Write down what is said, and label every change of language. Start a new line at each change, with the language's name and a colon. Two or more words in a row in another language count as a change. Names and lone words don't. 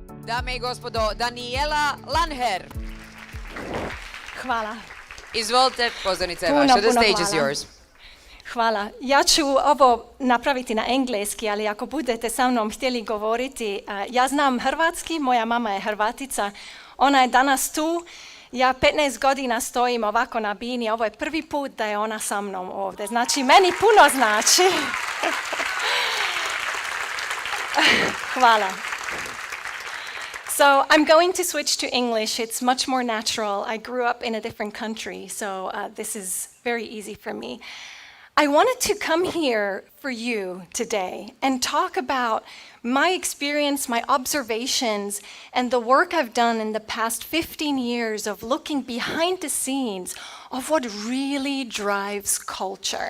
Croatian: Dame i gospodo, Daniela Landherr. Hvala. Izvolite, pozornica je Puno, vaša.
English: The
Croatian: puno
English: stage is
Croatian: hvala.
English: yours.
Croatian: Hvala. Ja ću ovo napraviti na engleski, ali ako budete sa mnom htjeli govoriti, ja znam hrvatski, moja mama je Hrvatica, ona je danas tu, ja 15 godina stojim ovako na bini, ovo je prvi put da je ona sa mnom ovdje, znači meni puno znači. Hvala.
English: So I'm going to switch to English. It's much more natural. I grew up in a different country, so this is very easy for me. I wanted to come here for you today and talk about my experience, my observations, and the work I've done in the past 15 years of looking behind the scenes of what really drives culture.